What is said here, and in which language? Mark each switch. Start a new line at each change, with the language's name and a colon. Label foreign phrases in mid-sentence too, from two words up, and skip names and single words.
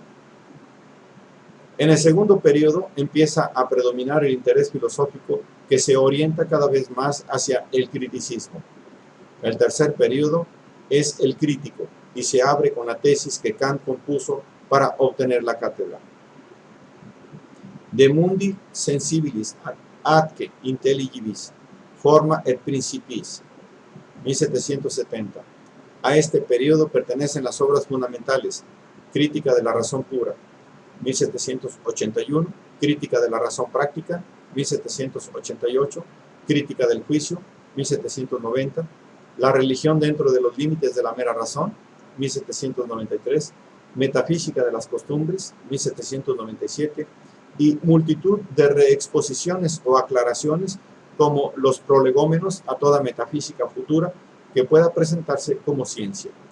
Spanish: En el segundo periodo empieza a predominar el interés filosófico que se orienta cada vez más hacia el criticismo. El tercer periodo es el crítico y se abre con la tesis que Kant compuso para obtener la cátedra.
Latin: De mundi sensibilis atque intelligibus forma et principis, 1770.
Spanish: A este periodo pertenecen las obras fundamentales: Crítica de la razón pura, 1781, Crítica de la razón práctica, 1788, Crítica del juicio, 1790, La religión dentro de los límites de la mera razón, 1793, Metafísica de las costumbres, 1797, y multitud de reexposiciones o aclaraciones como los prolegómenos a toda metafísica futura que pueda presentarse como ciencia,